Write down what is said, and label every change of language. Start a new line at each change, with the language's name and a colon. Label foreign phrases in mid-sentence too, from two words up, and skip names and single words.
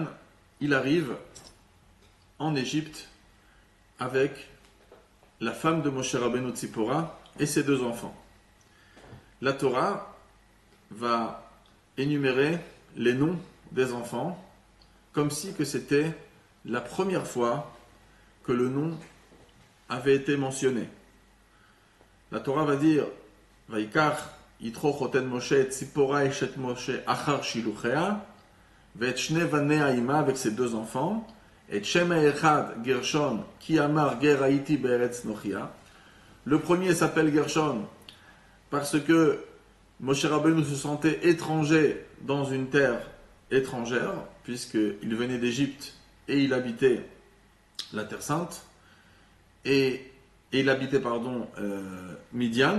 French: Il arrive en Égypte avec la femme de Moshe Rabbeinu, Tzipora, et ses deux enfants. La Torah va énumérer les noms des enfants comme si que c'était la première fois que le nom avait été mentionné. La Torah va dire
Hebrew: ויקח יתרו חתן משה את צפורה אשת משה אחר שלוחיה ואת שני בניה עמה,
French: avec ses deux enfants, et
Hebrew: שם אחד גרשום כי אמר גר הייתי בארץ נכריה.
French: Le premier s'appelle Gershon parce que Moshe Rabbeinu se sentait étranger dans une terre étrangère, puisqu'il venait d'Égypte et il habitait la Terre Sainte, et il habitait, Midian.